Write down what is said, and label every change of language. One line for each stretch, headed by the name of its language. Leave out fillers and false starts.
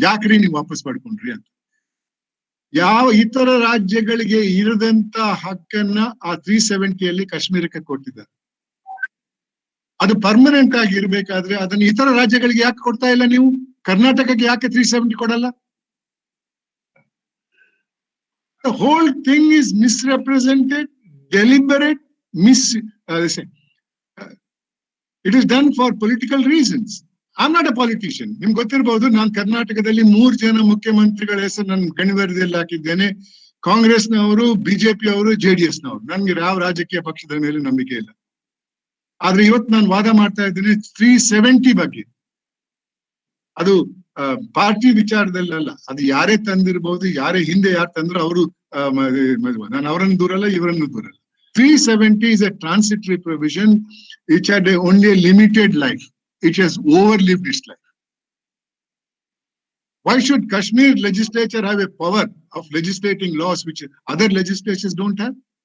Kannada: ಯಾಕ್ರಿ ನೀವು ವಾಪಸ್ ಪಡ್ಕೊಂಡ್ರಿ ಅಂತ. ಯಾವ ಇತರ ರಾಜ್ಯಗಳಿಗೆ ಇರದಂತ ಹಕ್ಕನ್ನ ಆ 370ಯಲ್ಲಿ ಕಾಶ್ಮೀರಕ್ಕೆ ಕೊಟ್ಟಿದ್ದಾರೆ. ಅದು ಪರ್ಮನೆಂಟ್ ಆಗಿ ಇರ್ಬೇಕಾದ್ರೆ ಅದನ್ನ ಇತರ ರಾಜ್ಯಗಳಿಗೆ ಯಾಕೆ ಕೊಡ್ತಾ ಇಲ್ಲ ನೀವು? ಕರ್ನಾಟಕಕ್ಕೆ ಯಾಕೆ 370 ಕೊಡಲ್ಲ?
English: The whole thing is misrepresented, deliberate, it is done for political reasons. I'm not a politician.
Kannada: ನಿಮ್ಗೆ ಗೊತ್ತಿರಬಹುದು, ನಾನು ಕರ್ನಾಟಕದಲ್ಲಿ 3 ಜನ ಮುಖ್ಯಮಂತ್ರಿಗಳ ಹೆಸರು ನನ್ನ ಗಣಿವರದಿಯಲ್ಲಿ ಹಾಕಿದ್ದೇನೆ. ಕಾಂಗ್ರೆಸ್ನವರು, ಬಿಜೆಪಿ ಅವರು, JDS ನವರು. ನನ್ಗೆ ಯಾವ ರಾಜಕೀಯ ಪಕ್ಷದ ಮೇಲೆ ನಂಬಿಕೆ ಇಲ್ಲ. ಆದ್ರೆ ಇವತ್ತು ನಾನು ವಾದ ಮಾಡ್ತಾ ಇದ್ದೇನೆ 370 ಬಗ್ಗೆ. ಅದು ಪಾರ್ಟಿ ವಿಚಾರದಲ್ಲ, ಅದು ಯಾರೇ ತಂದಿರಬಹುದು, ಯಾರೇ ಹಿಂದೆ ಯಾರು ತಂದ್ರು ಅವರು, ನಾನು ಅವರನ್ನು ದೂರಲ್ಲ, ಇವರನ್ನು ದೂರಲ್ಲ.
English: 370 is a transitory provision which had only a limited life. It has overlived its life. Why should Kashmir legislature have a power of legislating laws which other legislatures don't have?